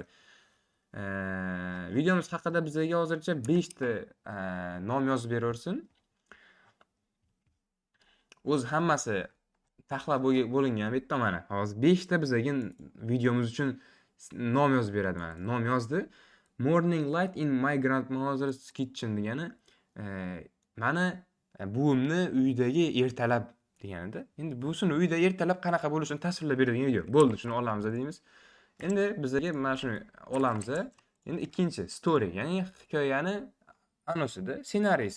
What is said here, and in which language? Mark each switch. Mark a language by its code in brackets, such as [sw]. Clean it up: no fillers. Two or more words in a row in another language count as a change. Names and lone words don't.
[uz] Videomiz haqida bizga hozircha 5 ta nom yozib beraversin. O'z hammasi taxlab bo'lingan bitta mana. Hozir 5 ta bizga videomiz uchun nom yozib beradi mana. Nom yozdi. [en] Morning light in my grandmother's kitchen [uz] degani mana buvimni uyidagi ertalab deganida. Endi buvsini uyida ertalab qanaqa bo'lishini tasvirlab beradigan video. Bo'ldi, shuni olamiz deymiz. Endi bizga mana shuni olamiz. Endi ikkinchi story, ya'ni hikoyani anosida ssenariysi.